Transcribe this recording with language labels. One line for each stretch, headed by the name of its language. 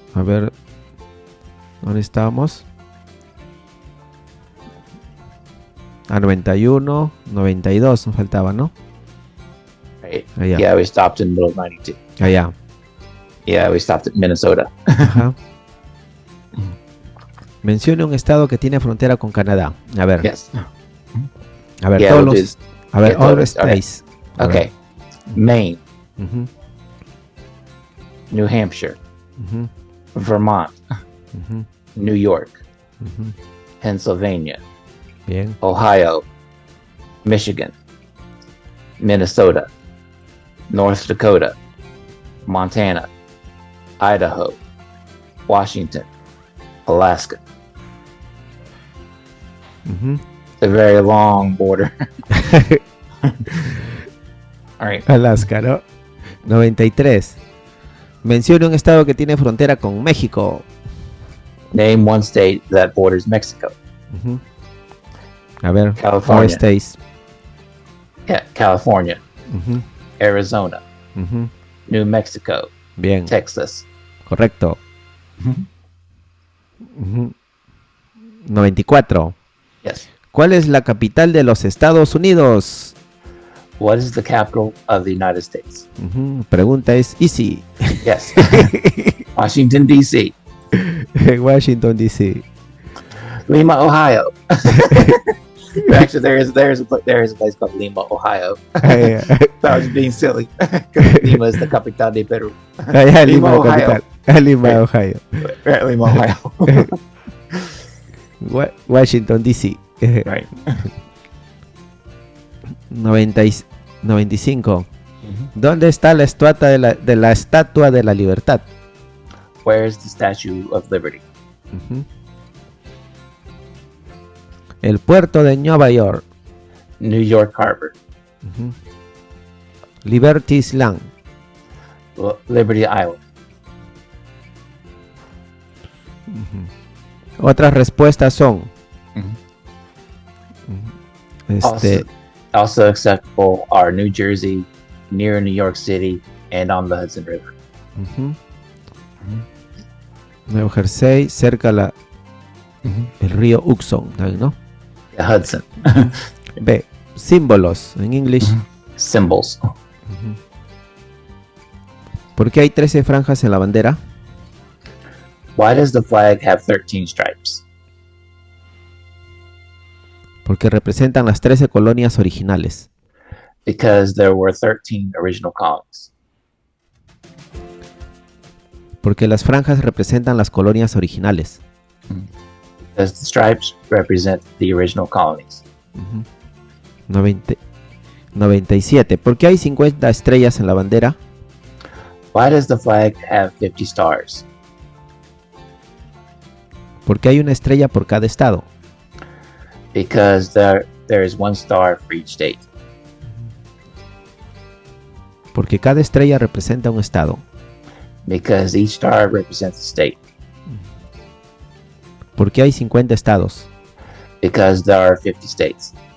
Spanish: A ver. ¿Dónde estábamos? 91, 92 nos faltaba, ¿no?
English: Right.
Spanish: Allá.
English: Yeah, we stopped in the middle of 92.
Spanish: Allá.
English: Yeah, we stopped at Minnesota. Ajá.
Spanish: Mencione un estado que tiene frontera con Canadá. A ver,
English: Yes.
Spanish: a ver,
English: Yeah,
Spanish: todos
English: we'll
Spanish: los. A ver,
English: yeah, all
Spanish: todos, okay.
English: states. A ver. Okay. Maine, Ujú, New Hampshire, ujú, Vermont, ujú, New York, ujú. Pennsylvania,
Spanish: Bien.
English: Ohio, Michigan, Minnesota, North Dakota, Montana, Idaho, Washington, Alaska. Ujú. It's a very long border. All right.
Spanish: Alaska, ¿no? 93. Mencione un estado que tiene frontera con México.
English: Name one state that borders Mexico. Ujú. A ver, all California. states. Yeah, California, Ujú, Arizona, ujú. New Mexico,
Spanish: Bien,
English: Texas.
Spanish: correcto. Ujú. 94.
English: Yes.
Spanish: ¿Cuál es la capital de los Estados Unidos?
English: What is the capital of the United States?
Spanish: Ujú, pregunta es easy.
English: Yes. Washington, D.C. Washington DC. Lima, Ohio. Actually, there is a place called Lima, Ohio. I was being silly. Lima is the capital de Peru.
Spanish: Allá, Lima,
English: Lima, Ohio.
Spanish: capital. Ah, Lima,
English: Right. Ohio. Right, Lima, Ohio. Washington DC. Right. 95.
Spanish: ¿Dónde está la estatua de la Estatua de la Libertad?
English: Where is the Statue of Liberty? Ujú.
Spanish: El puerto de Nueva York.
English: New York Harbor. Ujú. Liberty Island. Liberty Island.
Spanish: Otras respuestas son este,
English: Also acceptable are New Jersey, near New York City, and on the Hudson River. ujú.
Spanish: Nuevo Jersey, cerca el río Hudson, ¿no?
English: Yeah, Hudson.
Spanish: B. Símbolos, en inglés.
English: Symbols.
Spanish: ¿Por qué hay 13 franjas en la bandera?
English: Why does the flag have 13 stripes?
Spanish: Porque representan las 13 colonias originales.
English: Because there were 13 original colonies.
Spanish: Porque las franjas representan las colonias originales.
English: Because the stripes represent the original colonies. 97.
Spanish: ¿Por qué hay 50 estrellas en la bandera?
English: Why does the flag have 50 stars?
Spanish: Porque hay una estrella por cada estado.
English: Because there is one star for each state.
Spanish: Porque cada estrella representa un estado.
English: Because each star represents a state.
Spanish: Porque hay 50 estados.
English: Because there are 50 states.